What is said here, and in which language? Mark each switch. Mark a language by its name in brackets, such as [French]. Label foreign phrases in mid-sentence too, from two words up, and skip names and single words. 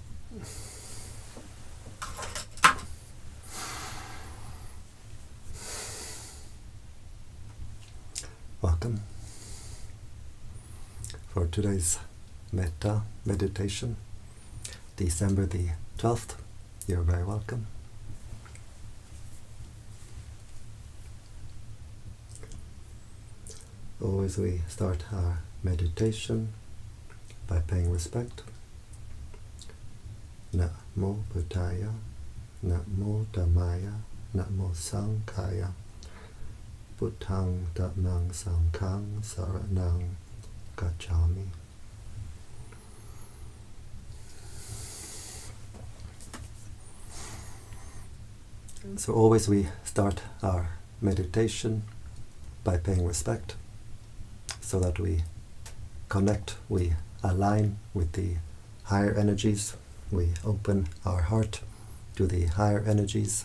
[English] Welcome for today's Metta meditation, December the 12th. You're very welcome. Always we start our meditation by paying respect. [Pali] Namo Buddhaya, Namo Dhammaya, Namo Sanghaya, Buddhang Dhammang Sanghang Saranang Gacchami. [English] So always we start our meditation by paying respect, so that we connect, we align with the higher energies, we open our heart to the higher energies.